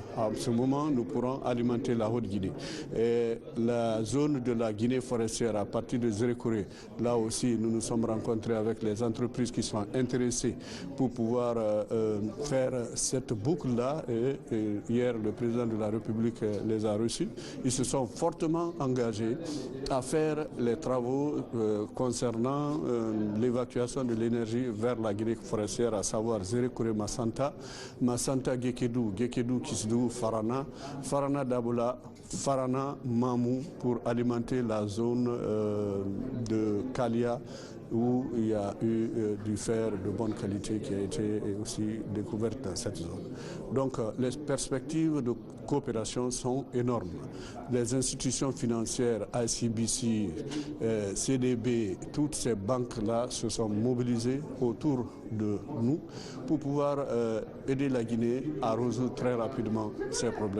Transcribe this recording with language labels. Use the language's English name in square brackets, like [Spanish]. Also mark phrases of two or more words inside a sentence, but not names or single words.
[French] À ce moment, nous pourrons alimenter la Haute-Guinée. Et la zone de la Guinée forestière, à partir de Zérékoré, là aussi, nous nous sommes rencontrés avec les entreprises qui sont intéressées pour pouvoir faire cette boucle-là. Et hier, le président de la République les a reçus. Ils se sont fortement engagés à faire les travaux concernant l'évacuation de l'énergie vers la Guinée forestière, à savoir Zérékouré Massanta, Massanta Gekedou, Gekedou Kisdou, Farana, Farana Daboula, Farana Mamou, pour alimenter la zone de Kalia, où il y a eu du fer de bonne qualité qui a été aussi découverte dans cette zone. Donc les perspectives de coopération sont énormes. Les institutions financières, ICBC, CDB, toutes ces banques-là se sont mobilisées autour de nous pour pouvoir aider la Guinée à résoudre très rapidement ces problèmes.